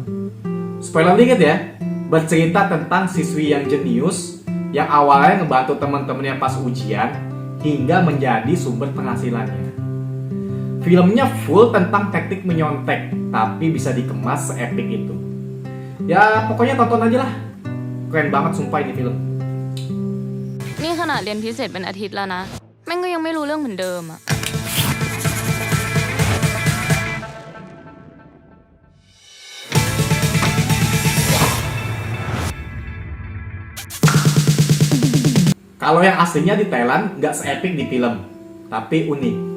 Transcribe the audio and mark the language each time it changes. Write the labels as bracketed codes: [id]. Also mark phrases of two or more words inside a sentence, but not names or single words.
[id] Spoiler dikit ya, bercerita tentang siswi yang jenius yang awalnya ngebantu teman-temannya pas ujian hingga menjadi sumber penghasilannya. Filmnya full tentang teknik menyontek, tapi bisa dikemas seepik itu. Ya pokoknya tonton aja lah. Keren banget sumpah ini film. [th] นี่ขนาดเรียนพิเศษเป็นอาทิตย์แล้วนะ แม่งก็ยังไม่รู้เรื่องเหมือนเดิมอะ [id] Kalau yang aslinya di Thailand nggak seepik di film, tapi unik.